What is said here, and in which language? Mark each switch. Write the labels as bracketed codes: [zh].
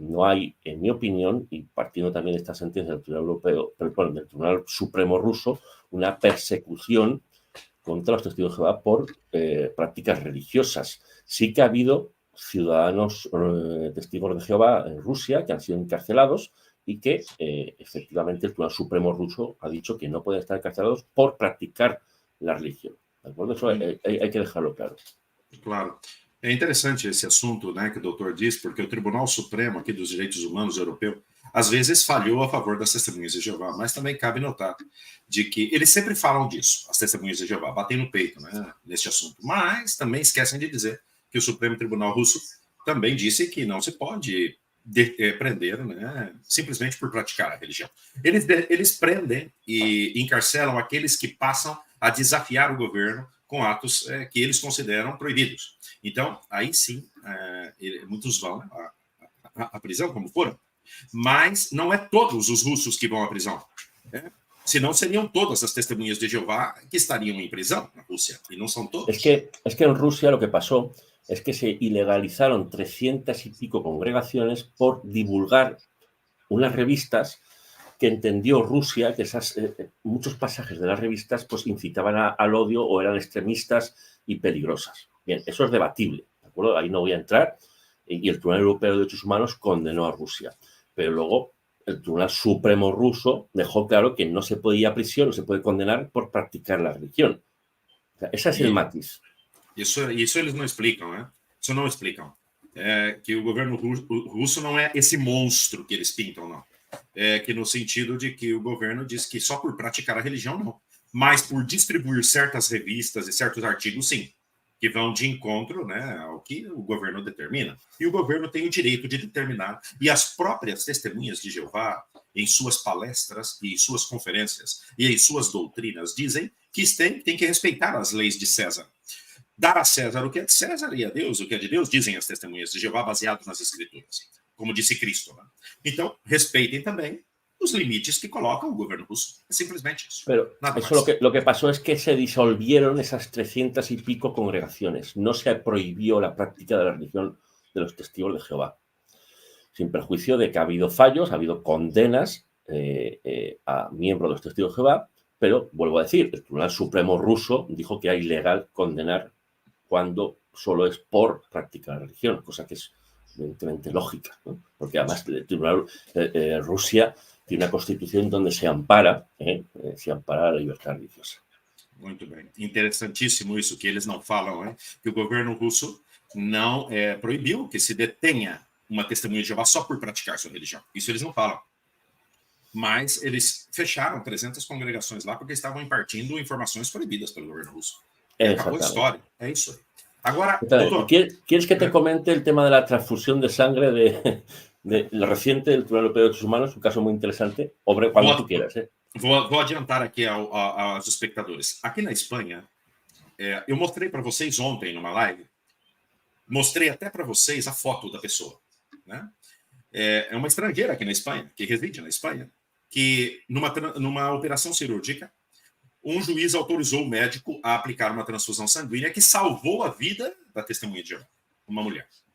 [es] No hay, en mi opinión, y partiendo también de esta sentencia del Tribunal Europeo, del Tribunal Supremo ruso, una persecución contra los testigos de Jehová por prácticas religiosas. Sí que ha habido ciudadanos testigos de Jehová en Rusia que han sido encarcelados y que efectivamente el Tribunal Supremo ruso ha dicho que no pueden estar encarcelados por practicar la religión. ¿De acuerdo? Eso hay que dejarlo claro. Claro. [pt] É interessante esse assunto, né, que o doutor diz, porque o Tribunal Supremo aqui dos Direitos Humanos Europeu, às vezes falhou a favor das testemunhas de Jeová, mas também cabe notar de que eles sempre falam disso, as testemunhas de Jeová, batem no peito, né, neste assunto, mas também esquecem de dizer que o Supremo Tribunal Russo também disse que não se pode prender, né, simplesmente por praticar a religião. Eles prendem e encarcelam aqueles que passam a desafiar o governo com atos que eles consideram proibidos. Então, aí sim, muitos vão à prisão, como foram. Mas não é todos os russos que vão à prisão. Senão seriam todas as testemunhas de Jehová que estariam em prisão na Rússia, [es] y no son todos. Es que en Rusia lo que pasó es que se ilegalizaron 300 y pico congregaciones por divulgar unas revistas que entendió Rusia que muchos pasajes de las revistas pues incitaban al odio o eran extremistas y peligrosas. Bien, eso es debatible, ¿de acuerdo? Ahí no voy a entrar. Y el Tribunal Europeo de Derechos Humanos condenó a Rusia. Pero luego el Tribunal Supremo ruso dejó claro que no se puede ir a prisión, no se puede condenar por practicar la religión. O sea, ese es el matiz. [pt] Isso eles não explicam, né? Isso não explicam. Que o governo russo não é esse monstro que eles pintam, não. Que no sentido de que o governo diz que só por praticar a religião, não. Mas por distribuir certas revistas e certos artigos, sim. Que vão de encontro, né, ao que o governo determina. E o governo tem o direito de determinar. E as próprias testemunhas de Jeová, em suas palestras e em suas conferências e em suas doutrinas, dizem que tem que respeitar as leis de César. Dar a César o que é de César e a Deus o que é de Deus, dizem as testemunhas de Jeová, baseados nas Escrituras, como disse Cristo. Né? Então, respeitem também os limites que coloca o governo ruso. [es] Es simplesmente eso. Pero eso lo que pasó es que se disolvieron esas 300 y pico congregaciones. No se prohibió la práctica de la religión de los testigos de Jehová. Sin perjuicio de que ha habido fallos, ha habido condenas a miembros de los testigos de Jehová, pero, vuelvo a decir, el Tribunal Supremo ruso dijo que era ilegal condenar cuando solo es por practicar la religión, cosa que es evidentemente lógica, ¿no? Porque además el Tribunal Rusia tiene una constitución donde se ampara a la libertad religiosa. [pt] Muito bem. Interessantíssimo isso que eles não falam, né? Que o governo russo não proibiu que se detenha uma testemunha de Jeová só por praticar sua religião. Isso eles não falam. Mas eles fecharam 300 congregações lá porque estavam impartindo informações proibidas pelo governo russo. Acabou a história. É isso aí. Agora, doutor, [es] ¿quieres que te comente el tema de la transfusión de sangre de lo reciente del Tribunal Europeo de Derechos Humanos? Un caso muy interesante. Obre cuando tú quieras. [pt] Vou adiantar aqui aos espectadores. Aqui na Espanha, eu mostrei para vocês ontem numa live, mostrei até para vocês a foto da pessoa. Né? É uma estrangeira aqui na Espanha, que reside na Espanha, que numa operação cirúrgica, um juiz autorizou o médico a aplicar uma transfusão sanguínea que salvou a vida da testemunha de Jeová, uma mulher.